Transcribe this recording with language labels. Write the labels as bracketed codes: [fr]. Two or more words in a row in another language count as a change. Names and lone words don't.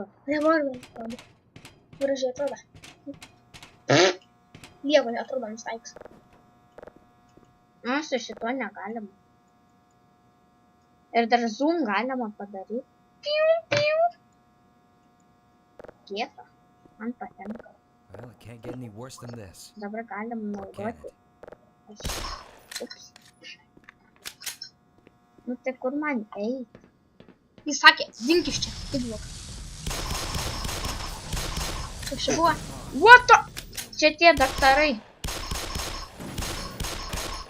[lt] Revolverį parodyk. Gražiai atrodo. Nieko neatrodo nustaiks. Nu, su šituo negalima. Ir dar zoom galima padaryti. Piu, piu. Kieta. Man patinka. [en] Well, it can't get any worse than this. [lt] Dabar galim naudoti. Ups. Nu tai kur man eiti? Jis sakė, dink iš čia. Taip buvo. Kaip čia buvo? [en] What the? [lt] Čia tie daktarai.